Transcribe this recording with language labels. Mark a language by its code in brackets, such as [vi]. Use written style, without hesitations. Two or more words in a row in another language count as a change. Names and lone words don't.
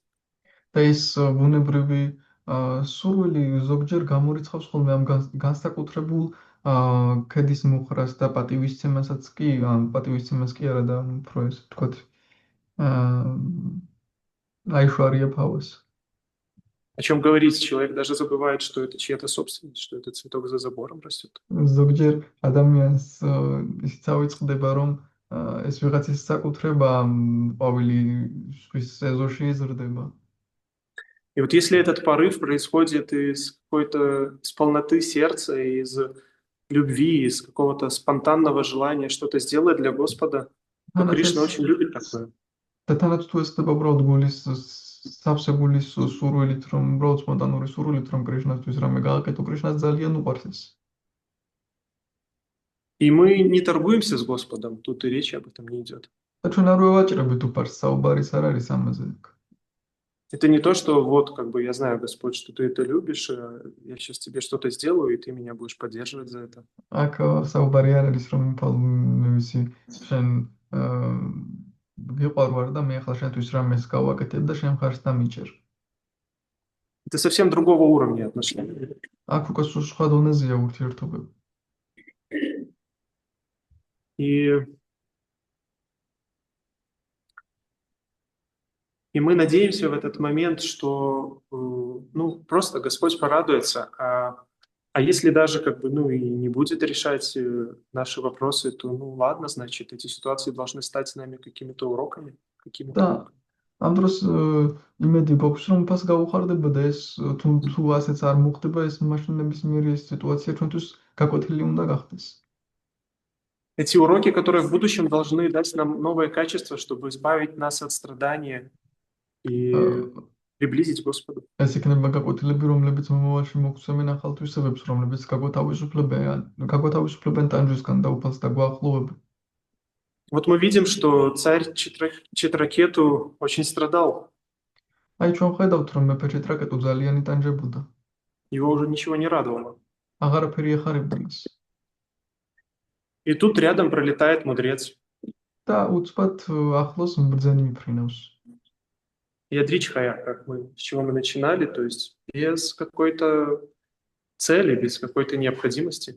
[ka] და ის ბუნებრივი სურვილი ზოგჯერ გამორიცხავს ხოლმე ამ განსაკუთრებულ ქედის მუხრას და პატივისცემასაც კი, პატივისცემას კი არა და უფრო ეს ვთქვათ, აიშვარია ფავას. [ru] О чем говорить, человек даже забывает, что это чья-то собственность, что этот цветок за забором растет. [ka] ზოგჯერ ადამიანს ის წავიწყდება, რომ ეს ვიღაცის საკუთრება ყვავილი სხვის ეზოში იზრდება. [ru] И вот если этот порыв происходит из полноты сердца, из любви, из какого-то спонтанного желания что-то сделать для Господа, то Кришна очень любит такое. [ka] და თანაც თუ ეს ხდება უბრალოდ გულის სავსე გულის სურვილით, რომ უბრალოდ სპონტანური სურვილით, რომ კრიშნასთვის რამე გააკეთო, კრიშნას ძალიან უყვარს ეს. [ru] И мы не торгуемся с Господом, тут и речи об этом не идет. [ka] და ჩვენ არ ვევაჭრებით უფარს, საუბარიც არ არის ამაზე. [ru] Это не то, что вот, как бы, я знаю, Господь, что ты это любишь, я сейчас тебе что-то сделаю, и ты меня будешь поддерживать за это. [ka] აქ საუბარი არ არის, რომ მივისი შენ გიყვარვარ და მე ახლა შენთვის რამეს გავაკეთებ და შენ მხარს დამიჭერ. [ru] Это совсем другого уровня отношений. [ka] აქ უკვე სულ სხვა დონეზეა ურთიერთობები. [ru] И мы надеемся в этот момент, что просто Господь порадуется, а А если даже как бы, ну, и не будет решать наши вопросы, то, ну, ладно, значит, эти ситуации должны стать с нами какими-то уроками, какими-то [ka] და [ru] уроками. [ka] ამ დროს იმედი გვაქვს, რომ ფას გაუხარდებოდა ეს თუ ასეც არ მოხდება, ეს მაშინ ნებისმიერი ეს სიტუაცია ჩვენთვის გაკვეთილი უნდა გახდეს. [ru] Эти уроки, которые в будущем должны дать нам новое качество, чтобы избавить нас от страдания и приблизить к Господу. [ka] ეს იქნება გაკვეთილები, რომლებიც მომავალში მოგვცემენ ახალ თვისებებს, რომლებიც გაგვათავისუფლებენ ტანჯვისგან და უფალს დაგვაახლოვებენ. [ru] Вот мы видим, что царь Читракету очень страдал. [ka] აი ჩვენ ხედავთ, რომ მეფე ჩიტრაკეტუ ძალიან იტანჯებოდა. [ru] Его уже ничего не радовало. [ka] აღარაფერი ეხარებდა მას. [ru] И тут рядом пролетает мудрец. [ka] და უცბად ახლოს ბრძენი მიფრინავს. [ru] Ядричхая, с чего мы начинали, то есть без какой-то цели, без какой-то необходимости.